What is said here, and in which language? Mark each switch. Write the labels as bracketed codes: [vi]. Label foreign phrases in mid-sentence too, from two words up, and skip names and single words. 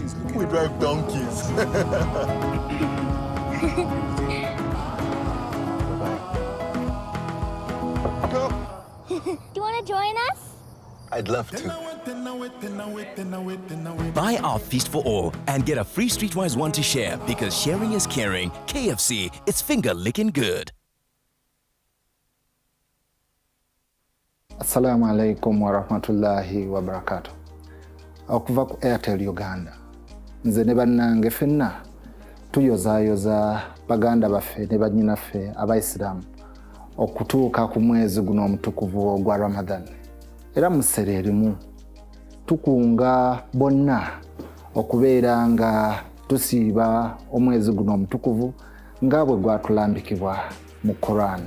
[en] We drive donkeys. Go. Do you want to join us? I'd love to. Buy our Feast for All and get a free Streetwise one to share because sharing is caring. KFC, it's finger licking good. [ar] السلام عليكم ورحمة الله وبركاته. [lg] Okuva ku Airtel Uganda. Nze ne bannange fenna tuyozayoza baganda baffe ne bannyinaffe abaisilamu okutuuka ku mwezi guno omutukuvu ogwa Ramadan. Era mu ssere erimu tukunga bonna okubeera nga tusiiba omwezi guno omutukuvu nga bwe gwatulambikibwa mu Quran.